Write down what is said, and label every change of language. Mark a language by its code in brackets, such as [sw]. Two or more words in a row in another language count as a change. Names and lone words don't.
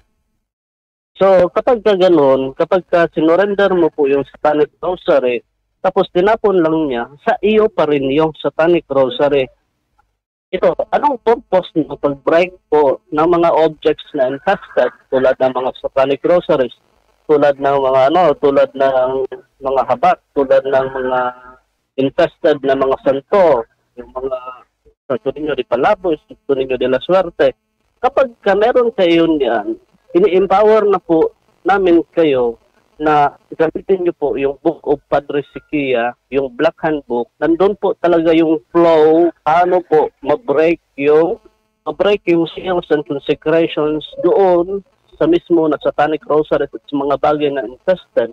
[tl] So, kapag sinurrender mo po yung Satanic Rosary, tapos tinapon lang niya, sa iyo pa rin yung Satanic Rosary. Ito, anong purpose ng pag-break po ng mga objects na infested tulad ng mga Satanic Rosaries, tulad ng mga habat, tulad ng mga infested na mga santo, yung mga [es] Santo Niño de Palabos, Santo Niño de la Suerte. [tl] Kapag meron kayo niyan, ini-empower na po namin kayo na gamitin nyo po yung Book of Padre Siquia, yung Black Handbook. Nandun po talaga yung flow, paano po ma-break yung [en] seals and consecrations [tl] doon sa mismo na Satanic Rosary at sa mga bagay na infested.